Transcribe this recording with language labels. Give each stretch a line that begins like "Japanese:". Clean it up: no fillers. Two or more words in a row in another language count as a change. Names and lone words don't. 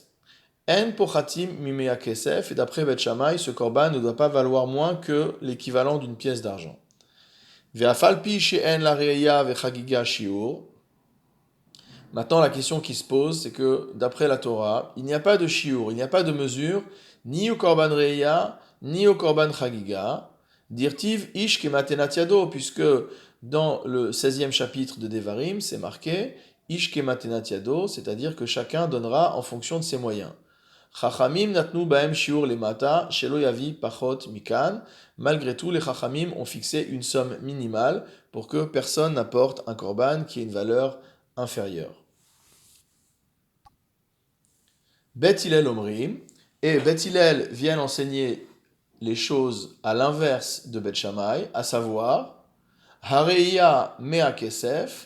Hebrew: אין פוחתים ממעה כסף.
French: Et d'après Bet Shammai, ce korban ne doit pas valoir moins que l'équivalent d'une pièce d'argent.
Hebrew: ואף על פי שאין לראיה ולחגיגה שיעור.
French: Maintenant, la question qui se pose, c'est que d'après la Torah, il n'y a pas de shiur, il n'y a pas de mesure, ni au korban reya, ni au korban chagiga.
Hebrew: דכתיב איש כמתנת ידו,
French: puisque dans le 16e chapitre de Devarim, c'est marqué
Hebrew: איש כמתנת ידו,
French: c'est-à-dire que chacun donnera en fonction de ses moyens.
Hebrew: חכמים נתנו בהם שיעור למטה, שלא יביא פחות מכאן.
French: Malgré tout, les chachamim ont fixé une somme minimale pour que personne n'apporte un korban qui ait une valeur inférieure. Bet Hillel Omrim, et Bet Hillel vient enseigner les choses à l'inverse de Bet Shammai, à savoir
Hebrew: הראיה מעה כסף.